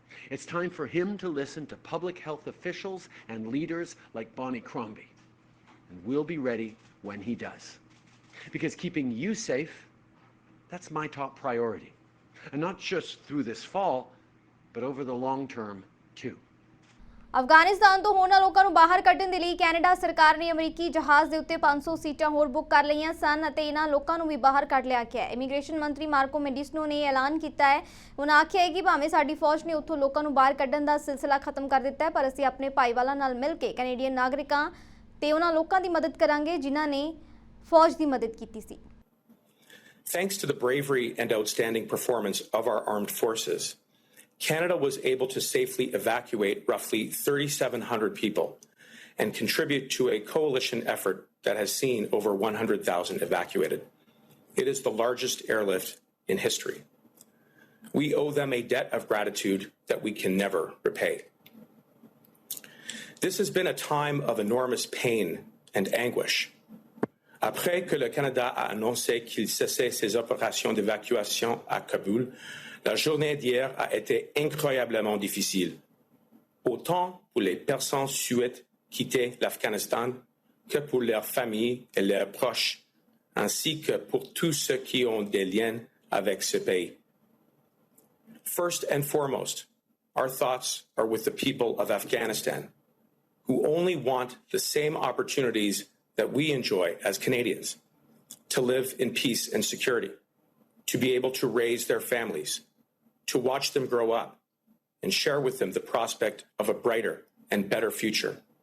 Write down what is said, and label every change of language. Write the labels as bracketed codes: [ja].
[en] It's time for him to listen to public health officials and leaders like Bonnie Crombie. And we'll be ready when he does. Because keeping you safe, that's my top priority. And not just through this fall, but over the long term too. [pa] Afghanistan ਤੋਂ ਹੋਰਨਾਂ ਲੋਕਾਂ ਨੂੰ ਬਾਹਰ ਕੱਢਣ ਦੇ ਲਈ Canada ਸਰਕਾਰ ਨੇ ਅਮਰੀਕੀ ਜਹਾਜ਼ ਦੇ ਉੱਤੇ 500 ਸੀਟਾਂ ਹੋਰ ਬੁੱਕ ਕਰ ਲਈਆਂ ਸਨ ਅਤੇ ਇਹਨਾਂ ਲੋਕਾਂ ਨੂੰ ਵੀ ਬਾਹਰ ਕੱਢ ਲਿਆ ਗਿਆ ਹੈ। ਇਮੀਗ੍ਰੇਸ਼ਨ ਮੰਤਰੀ ਮਾਰਕੋ ਮੈਂਡੀਸਨੋ ਨੇ ਐਲਾਨ ਕੀਤਾ ਹੈ। ਉਹਨਾਂ ਆਖਿਆ ਹੈ ਕਿ ਭਾਵੇਂ ਸਾਡੀ ਫੌਜ ਨੇ ਉੱਥੋਂ ਲੋਕਾਂ ਨੂੰ ਬਾਹਰ ਕੱਢਣ ਦਾ ਸਿਲਸਿਲਾ ਖਤਮ ਕਰ ਦਿੱਤਾ ਹੈ, ਪਰ ਅਸੀਂ ਆਪਣੇ ਭਾਈਵਾਲਾਂ ਨਾਲ ਮਿਲ ਕੇ ਕੈਨੇਡੀਅਨ ਨਾਗਰਿਕਾਂ ਤੇ ਉਹਨਾਂ ਲੋਕਾਂ ਦੀ ਮਦਦ ਕਰਾਂਗੇ ਜਿਨ੍ਹਾਂ ਨੇ ਫੌਜ ਦੀ ਮਦਦ ਕੀਤੀ ਸੀ। [en] Thanks to the bravery and outstanding performance of our armed forces, Canada was able to safely evacuate roughly 3,700 people and contribute to a coalition effort that has seen over 100,000 evacuated. It is the largest airlift in history. We owe them a debt of gratitude that we can never repay. This has been a time of enormous pain and anguish. [fr] Après que le Canada a annoncé qu'il cessait ses opérations d'évacuation à Kaboul, la journée d'hier a été incroyablement difficile, autant pour les personnes souhaitant quitter l'Afghanistan que pour leurs familles et leurs proches, ainsi que pour tous ceux qui ont des liens avec ce pays. [en] First and foremost, our thoughts are with the people of Afghanistan, who only want the same opportunities that we enjoy as Canadians, to live in peace and security, to be able to raise their families, to watch them grow up, and share with them the prospect of a brighter and better future.